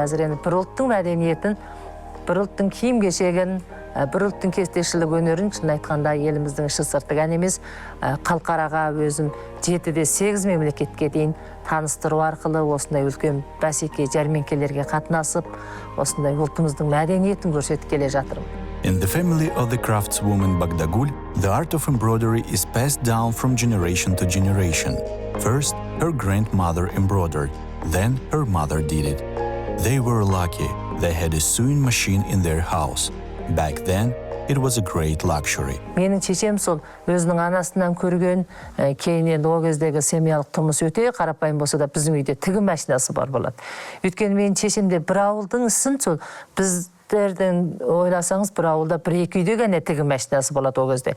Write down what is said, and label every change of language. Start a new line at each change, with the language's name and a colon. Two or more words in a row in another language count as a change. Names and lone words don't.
Kazakh: Әзір енді бір ұлттың мәдениетін, бір ұлттың киім кешегін, бір ұлттың кестешілік өнерін шын айтқанда еліміздің іші сырты ғана емес, халықараға өзім 7-8 мемлекетке дейін таныстыру арқылы осындай үлкен бәсеке жәрмеңкелерге қатынасып, осындай ұлтымыздың мәдениетін көрсетіп келе жатырмын.
English: In the family of the craftswoman Bagdagul, the art of embroidery is passed down from generation to generation. First, her grandmother embroidered, then her mother did it. They were lucky. They had a sewing machine in their house. Back then, it was a great luxury.
Kazakh: Менің шешем сол өзінің анасынан көрген, кейін енді ол кездегі семьялық тұрмыс өте қарапайым болса да біздің үйде тігін машинасы бар болады. Өйткені менің шешемде бір ауылдың ісін сол біздерден ойласаңыз бір ауылда бір-екі үйде ғана тігін машинасы болады ол кезде.